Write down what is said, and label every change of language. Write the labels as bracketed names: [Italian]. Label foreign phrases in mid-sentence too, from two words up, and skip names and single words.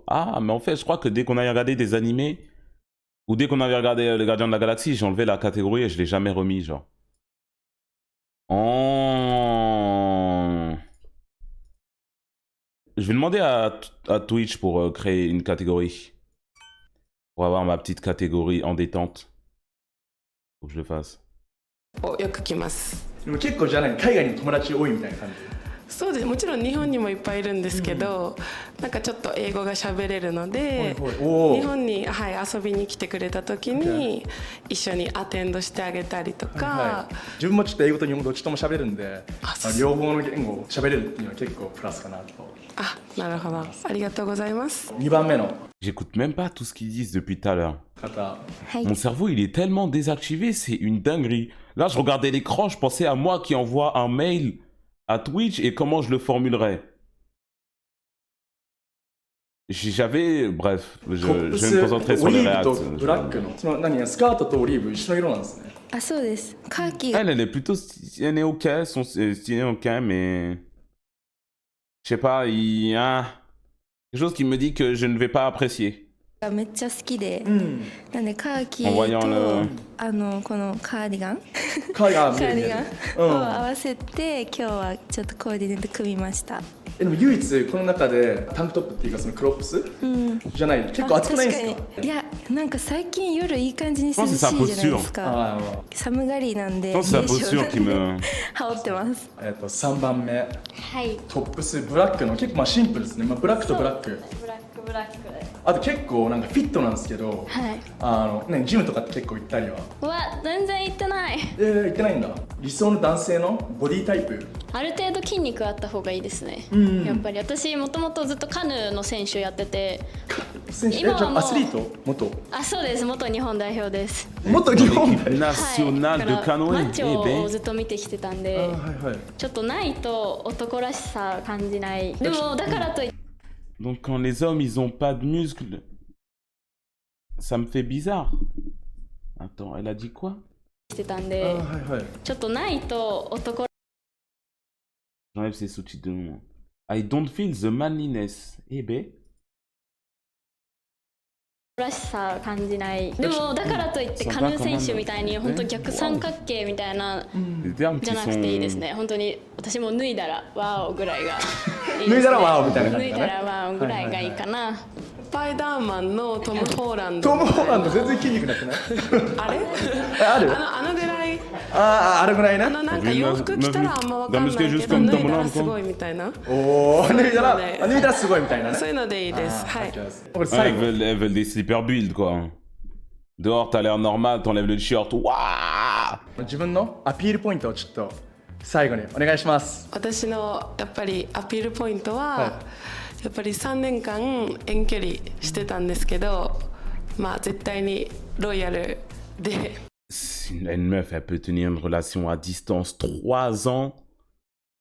[French] Ah, mais en fait, je crois que dès qu'on a regardé des animés, ou dès qu'on avait regardé Les Gardiens de la Galaxie, j'ai enlevé la catégorie et je l'ai jamais remis, genre. Oh. Je vais demander à Twitch pour créer une catégorie. Pour avoir ma petite catégorie en détente. Faut que je le fasse. [Japanese] よく来ます。でも結構じゃない海外に友達多いみたいな感じ。そうです。もちろん日本にもいっぱいいるんですけど、なんかちょっと英語が喋れるので、日本に、はい、遊びに来てくれた時に一緒にアテンドしてあげたりとか、自分もちょっと英語と日本語どっちとも喋るんで、両方の言語を喋れるっていうのは結構プラスかなと。あ、なるほど。ありがとうございます。 2番目の [French] J'écoute même pas tout ce qu'ils disent depuis tout à l'heure. [Japanese] 方。 [French] Mon cerveau, il est tellement désactivé, c'est une dinguerie. Là, je regardais l'écran, je pensais à moi qui envoie un mail à Twitch et comment je le formulerais. J'avais... Bref, je vais me concentrer sur les [Japanese] オリーブと [French] réacts. [Japanese] ブラックの。その何スカートとオリーブ一緒の色なんですね。あ、そうです。カーキが [French] Elle est plutôt... Elle est ok, son style est ok, mais... Je sais pas, il y a... quelque chose qui me dit que je ne vais pas apprécier. [Japanese] めっちゃ好きで、なんでカーキ [French] En voyant [Japanese] と [French] le... [Japanese] このカーディガンカーカーディガンを合わせて今日はちょっとコーディネート組みました。でも唯一この中でタンクトップっていうかそのクロップス、じゃない結構暑くないんですか？いや、なんか最近夜いい感じに涼しいじゃないですか。寒がりなんで、 [French] C'est sa posture qui me... [Japanese] 羽織ってます。 3番目、はい。トップスブラックの結構まあシンプルですね。まあ、ブラックとブラック。ブラックで。あと結構なんかフィットなんですけど、はい。ね、ジムとかって結構行ったりは。全然行ってない。行ってないんだ。理想の男性のボディタイプ。ある程度筋肉あった方がいいですね。やっぱり私もともとずっとカヌーの選手やってて。選手？じゃあアスリート？元？あ、そうです。元日本代表です。元日本代表。ナショナルでカノエ。マッチョをずっと見てきてたんで、ちょっとないと男らしさ感じない。でもだからといって。 [French] Donc quand les hommes ils ont pas de muscles, ça me fait bizarre. Attends, elle a dit quoi? [Japanese] してたんで、ちょっとないと男 [French] J'enlève ces sous-titres de nom. [English] I don't feel the manliness. [French] Eh ben. [Japanese] らしさ感じない。でもだからといってカヌー選手みたいに本当逆三角形みたいなじゃなくていいですね。本当に私も脱いだらワオぐらいがいいですね。脱いだらワオみたいな感じだね。脱いだらワオぐらいがいいかな。スパイダーマンのトム・ホーランド。トム・ホーランド全然筋肉なくない？あれ？ある？あのぐらい。あるぐらいね。なんか洋服着たらあんま分かんないけど脱いだらすごいみたいな。おお、脱いだらすごいみたいなね。そういうのでいいです。はい。 [French] Elles veulent des [English] slipper build [French] quoi. Dehors t'as l'air normal, t'enlèves le t-shirt. Waouh! [Japanese] 自分のアピールポイントをちょっと最後にお願いします。私のやっぱりアピールポイントは、やっぱり3年間遠距離してたんですけど、まあ絶対にロイヤルで。 [French] Une meuf, elle peut tenir une relation à distance 3 ans.